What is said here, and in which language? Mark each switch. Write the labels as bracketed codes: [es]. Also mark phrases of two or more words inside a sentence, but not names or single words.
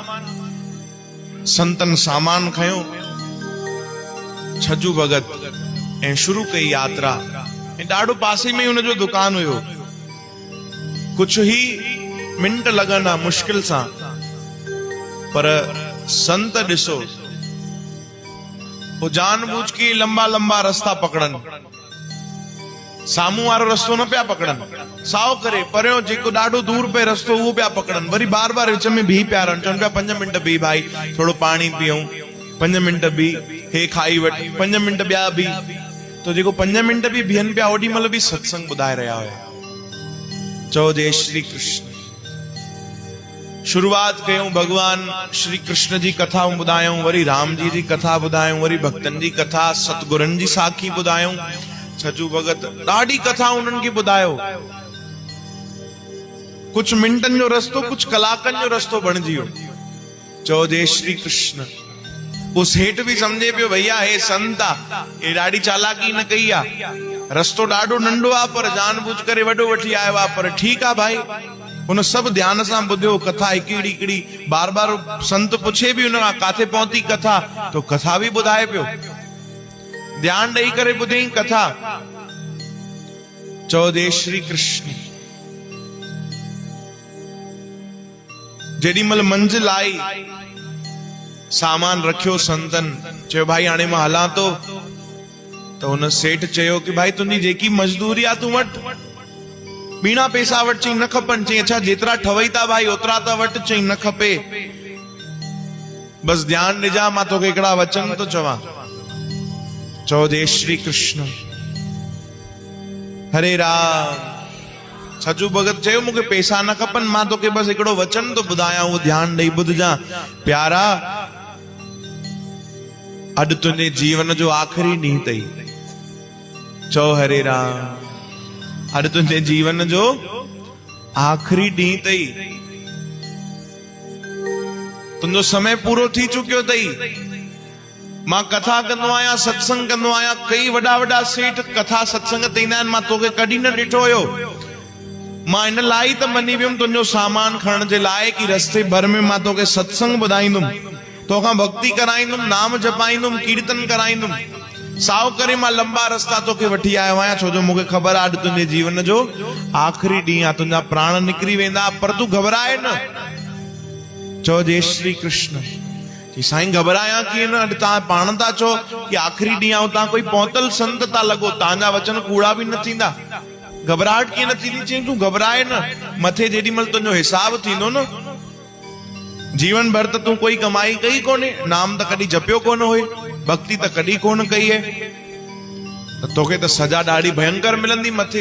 [sd] संतन सामान खयो, छजू भगत ऐं शुरू कई यात्रा। ऐं ॾाढो पासे में हुनजो दुकान हुयो। [hi] कुछ ही मिंट [sd] लॻंदा मुश्किल सां, पर संत ॾिसो वो [hi] जानबूझ के लंबा लंबा रास्ता [sd] पकड़न, सामू वारो रस्तो न पिया पकड़न, साओ करे परियों जेको ॾाढो दूर पे रस्तो उहो पिया पकड़न। वरी बार बार विच में बीह पिया रहन, चवनि पिया 5 मिंट बीह भाई, थोड़ो पाणी पियूं, 5 मिंट बीह, हे खाई वठ, 5 मिंट ॿिया बीह। तो जेको 5 मिंट बि बीहनि पिया, ओॾी महिल बि सत्संग ॿुधाए रहिया हुया। चओ जय श्री कृष्ण। शुरुआत कयूं भगवान श्री कृष्ण जी कथा ॿुधायूं, वरी राम जी जी कथा ॿुधायूं, वरी भक्तन जी कथा, सतगुरनि जी साखी ॿुधायूं। छजू भगत ॾाढी कथा उन्हनि खे ॿुधायो। कुछ मिंटनि जो रस्तो, कुछ कलाकनि जो रस्तो बणिजी वियो। चओ जय श्री कृष्ण। उस हेठ भी समझे पियो भैया हे संत आ, हे ॾाढी चालाकी न कई आ, रस्तो ॾाढो नंढो आ पर जानबूझ करे वॾो वठी आयो आ, पर ठीकु आ भाई। उन सब ध्यान सां ॿुधियो कथा, हिकिड़ी हिकिड़ी बार बार संत पुछे भी उन खां काथे पहुती कथा, तो कथा भी ॿुधाए पियो, ध्यान ॾेई करे ॿुधई कथा। चओ जय श्री कृष्ण। जेॾी महिल मंजिल आई, सामान रखियो संतन, चयो भाई हाणे मां हलां तो। तो हुन सेठ चयो कि भाई तुंहिंजी जेकी मजदूरी आ तूं वठ, बीणा पैसा वठ। चई न खपनि। चई अच्छा जेतिरा ठवई था भाई ओतिरा त वठ। चई न खपे, बस ध्यान ॾिजां, मां तोखे हिकिड़ा वचन तो चवां। चओ जय श्री कृष्ण। हरे राम। छजू भगत चयो मूंखे पैसा न खपनि, मां तोखे बस हिकिड़ो वचन तो ॿुधायां, उहो ध्यान ॾेई ॿुधजां। प्यारा, अॼु तुंहिंजे जीवन जो आख़िरी ॾींहुं अथई। चओ हरे राम। अॼु तुंहिंजे जीवन जो आख़िरी ॾींहुं अथई, तुंहिंजो समय पूरो थी चुकियो अथई। मां कथा कंदो आहियां, सत्संग कंदो आहियां, कई वॾा वॾा सेठ कथा सत्संग ते ईंदा आहिनि, मां तोखे कॾहिं न ॾिठो हुयो। मां इन लाइ त मनी वियुमि तुंहिंजो सामान खणण जे लाइ कि रस्ते भर में मां तोखे सत्संग ॿुधाईंदुमि, तोखां भक्ति कराईंदुमि, नाम जपाईंदुमि, कीर्तन कराईंदुमि। साओ करे मां लंबा रस्ता तोखे वठी आयो आहियां, छो जो मूंखे ख़बर आहे अॼु तुंहिंजे जीवन जो आख़िरी ॾींहुं आहे, तुंहिंजा प्राण निकिरी वेंदा, पर तूं घबराए न। चओ जय श्री कृष्ण। कि साईं घबराया कि न अॼु तव्हां पाण था चओ कि आख़िरी ॾींहुं आऊं, तव्हां कोई पहुतल संत था लॻो, तव्हांजा वचन कूड़ा बि न थींदा, घबराहट कीअं न थींदी? चई तूं घबराए न, मथे जेॾी महिल तुंहिंजो हिसाब थींदो न, जीवन भर त तूं कोई कमाई कई कोन्हे, नाम त कॾहिं जपियो कोन हुई, भक्ति त कॾहिं कोन कई आहे, त तोखे त सजा ॾाढी भयंकर मिलंदी मथे।